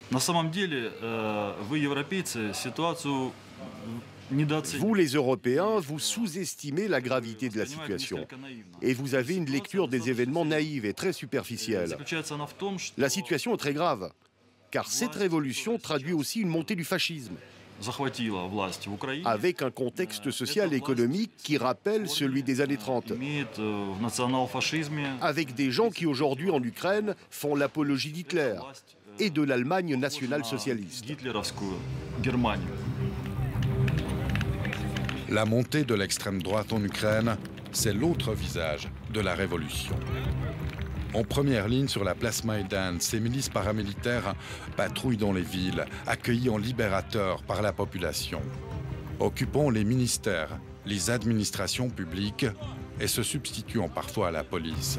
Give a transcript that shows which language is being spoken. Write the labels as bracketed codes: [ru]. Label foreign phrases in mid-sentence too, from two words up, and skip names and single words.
[ru] На самом деле, вы, европейцы, ситуацию недооцениваете. [fr] Vous, les Européens, vous sous-estimez la gravité de la situation. Et vous avez une lecture des événements naïve et très superficielle. [ru] Заключается она в том, что [fr] La situation est très grave, car cette révolution traduit aussi une montée du fascisme, [ru] захватила власть в Украине. [fr] avec un contexte social et économique qui rappelle celui des années 30, [ru] Имеет в национал-фашизме [fr] avec des gens qui aujourd'hui en Ukraine font l'apologie d'Hitler et de l'Allemagne nationale-socialiste. [ru] гитлеровскую Германию. [fr] La montée de l'extrême droite en Ukraine, c'est l'autre visage de la révolution. En première ligne sur la place Maïdan, ces milices paramilitaires patrouillent dans les villes, accueillis en libérateurs par la population, occupant les ministères, les administrations publiques et se substituant parfois à la police.